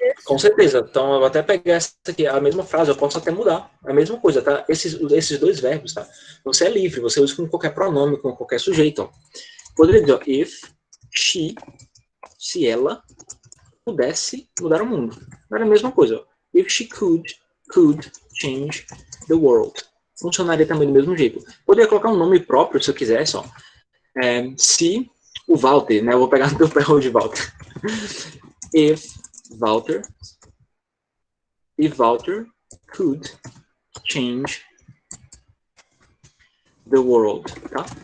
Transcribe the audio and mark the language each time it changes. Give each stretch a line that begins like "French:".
Portuguese: Com certeza. Então, eu vou até pegar essa aqui, a mesma frase, eu posso até mudar. A mesma coisa, tá? Esses 2 verbos, tá? Você é livre, você usa com qualquer pronome, com qualquer sujeito, ó. Poderia dizer, ó,
English: if she,
Portuguese: se ela pudesse mudar o mundo. Era a mesma coisa, ó.
English: If she could change the world.
Portuguese: Funcionaria também do mesmo jeito. Poderia colocar um nome próprio, se eu quisesse, ó. Se o Walter, né? Eu vou pegar no teu pé de Walter.
English: If Walter could change the world, tá?